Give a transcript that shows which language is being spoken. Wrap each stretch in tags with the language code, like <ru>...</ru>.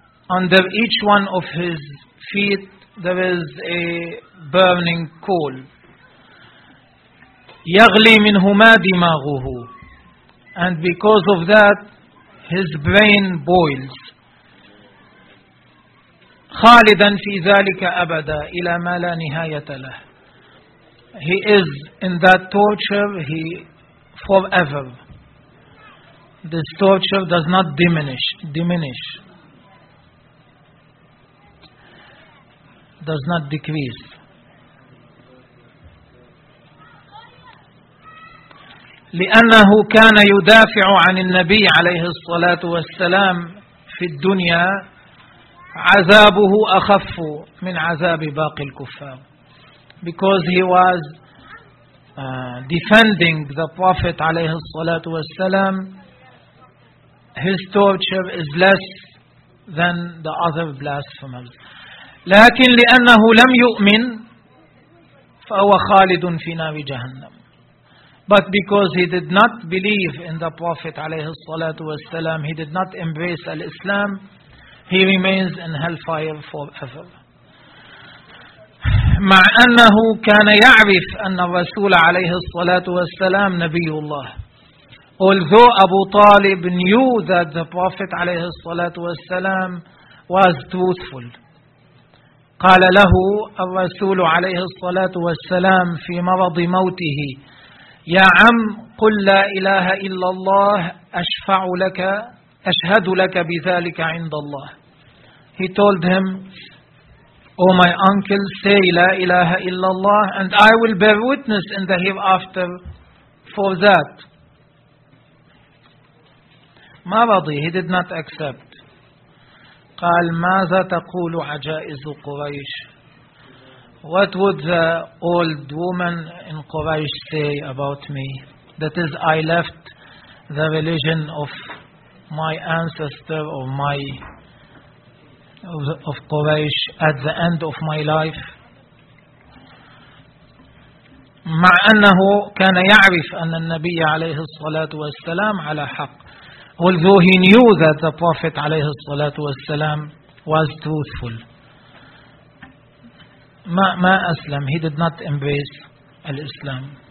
<en>Under each one of his feet there is a burning coal.</en> <ar>يغلي منهما دماغه.</ar> <en>And because of that, his brain boils.</en> <ar>خالدا في ذلك أبدا إلى ما لا نهاية له.</ar> <en>He is in that torture he forever. This torture does not diminish. Does not decrease.</en> <ar>لأنه كان يدافع عن النبي عليه الصلاة والسلام في الدنيا عذابه أخف من عذاب باقي الكفار</ar> <en>because he was defending the Prophet عليه الصلاة والسلام his torture is less than the other blasphemers</en> <ar>لكن لأنه لم يؤمن فهو خالد في نار جهنم</ar> <en>but because he did not believe in the Prophet عليه الصلاة والسلام he did not embrace al-Islam He remains in hellfire forever.</en> <ar>مع أنه كان يعرف أن الرسول عليه الصلاة والسلام نبي الله.</ar> <en>Although Abu Talib knew that the Prophet عليه الصلاة والسلام was truthful.</en> <ar>قال له الرسول عليه الصلاة والسلام في مرض موته يا عم قل لا إله إلا الله أشفع لك أشهد لك بذلك عند الله.</ar> <en>He told him, O my uncle, say La ilaha illallah, and I will bear witness in the hereafter for that.</en> <ar>ما رضي,</ar> <en>he did not accept.</en> <ar>قال, ماذا تقول عجائز قريش?</ar> <en>What would the old woman in Quraysh say about me? That is, I left the religion of my ancestor or my of Quraysh at the end of my life</en> <ar>مع أنه كان يعرف أن النبي عليه الصلاة والسلام على حق</ar> <en>although he knew that the Prophet عليه الصلاة والسلام was truthful</en> <ar>ما أسلم</ar> <en>he did not embrace الإسلام</en>